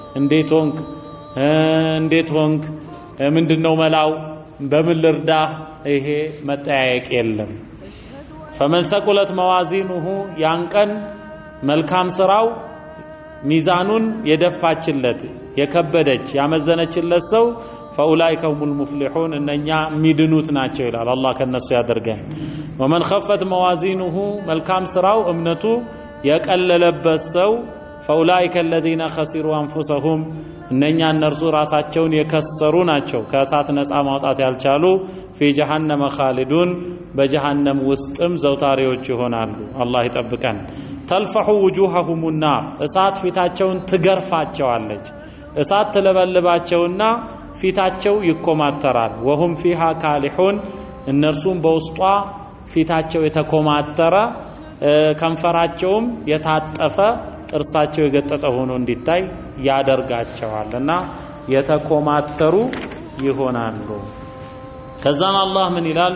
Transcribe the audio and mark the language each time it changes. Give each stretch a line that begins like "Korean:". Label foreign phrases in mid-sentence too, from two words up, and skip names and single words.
Amharic: እንዴት ሆንክ ምንድነው መላው በምን ልርዳህ ይሄ መጠያየቅ የለም።
Arabic: فمن ثقلت موازينه
Amharic: ያን ቀን መልካም ስራው ሚዛኑን የደፋችለት የከበደች ያመዘነችለት ሰው ፈኡላኢከ
Arabic: هم المفلحون
Amharic: እነኛ ሚድኑት ናቸው ይላል። አላህ ከነሱ ያደርገን።
Arabic: ومن خفت موازينه
Amharic: መልካም ስራው እምነቱ የቀለለበት ሰው
Arabic: فأولئك الذين خسروا انفسهم
Amharic: እነኛ እነርሱ ራሳቸውን የከሰሩ ናቸው ከእሳት ነፃ ማውጣት ያልቻሉ
Arabic: في جهنم خالدون
Amharic: በጀሃነም ውስጥም ዘውታሪዎች ይሆናሉ። አላህ ይጠብቀን።
Arabic: تلفح وجوههم النار
Amharic: እሳት ፊታቸውን ትገርፋቸዋለች። እሳት ትለበልባቸውና ፊታቸው ይኮማተራል።
Arabic: وهم فيها كالحون
Amharic: እነርሱም በውስጧ ፊታቸው የተኮማተረ ከንፈራቸውም የታጠፈ ጥርሳቸው የገጠጠ ሆኖ እንዲታይ ያደርጋቸዋልና የተኮማተሩ ይሆናሉ። ከዛም አላህ ምን ይላል?